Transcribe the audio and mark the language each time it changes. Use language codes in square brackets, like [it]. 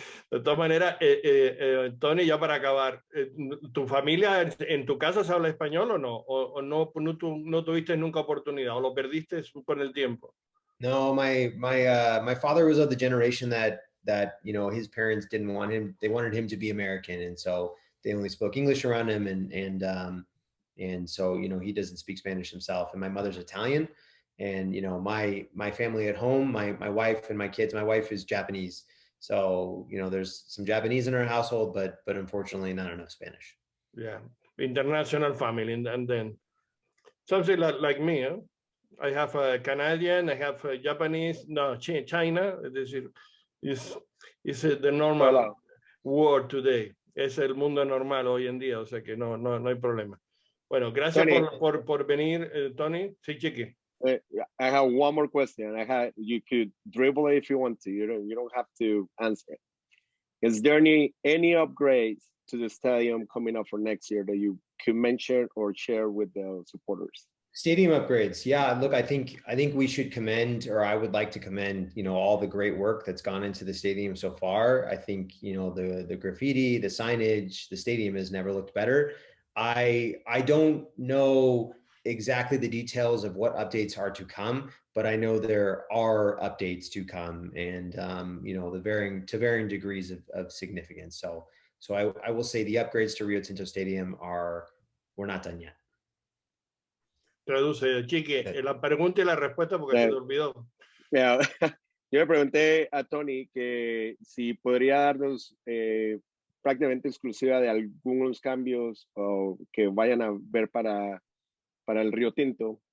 [es] De todas maneras, Tony, ya para acabar, ¿tu familia en tu casa se habla español o no? ¿O no tuviste nunca oportunidad? ¿O lo perdiste con el tiempo? [en] No, my father was of the generation that his parents didn't want him. They wanted him to be American, and so they only spoke English around him, and so he doesn't speak Spanish himself. And my mother's Italian, and my family at home, my wife and my kids. My wife is Japanese, so there's some Japanese in our household, but unfortunately not enough Spanish. Yeah, international family, and then something like me. Huh? I have a Canadian, I have a Japanese, no, China. Is the normal world today. [es] Es el mundo normal hoy en día, o sea que no hay problema. Bueno, gracias por venir, Tony. Sí, Chiqui. [en] I have one more question. You could dribble it if you want to. You don't have to answer it. Is there any upgrades to the stadium coming up for next year that you could mention or share with the supporters? Stadium upgrades. Yeah, look, I think we should commend, or I would like to commend, all the great work that's gone into the stadium so far. I think, the graffiti, the signage, the stadium has never looked better. I don't know exactly the details of what updates are to come, but I know there are updates to come, and to varying degrees of significance. So I will say the upgrades to Rio Tinto Stadium we're not done yet. [es] Traduce, Chiqui, la pregunta y la respuesta porque se te olvidó. [en] Yeah. [es] Yo le pregunté a Tony que si podría darnos prácticamente exclusiva de algunos cambios que vayan a ver para el Río Tinto.